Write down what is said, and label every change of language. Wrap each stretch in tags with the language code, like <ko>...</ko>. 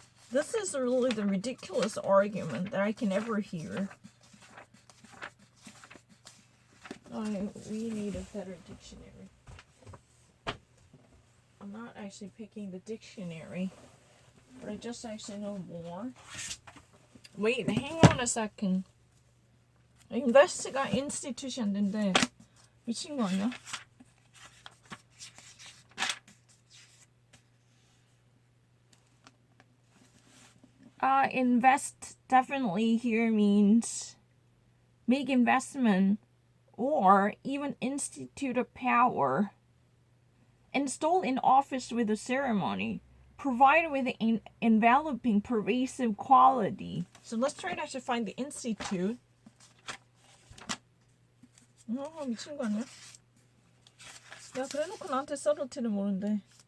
<en>This is really the ridiculous argument that I can ever hear. We need a better dictionary. I'm not actually picking the dictionary, but I just actually know more. Wait, hang on a second.</en> <ko>Invest가 institution인데 미친 거 아니야?</ko> <en>Invest definitely here means make investment or even institute a power. Install in office with a ceremony. Provide with an enveloping pervasive quality. So let's try to actually find the institute.</en> <ko>미친 거 아니야? 야, 그래놓고 나한테 써볼지는 모르는데.</ko>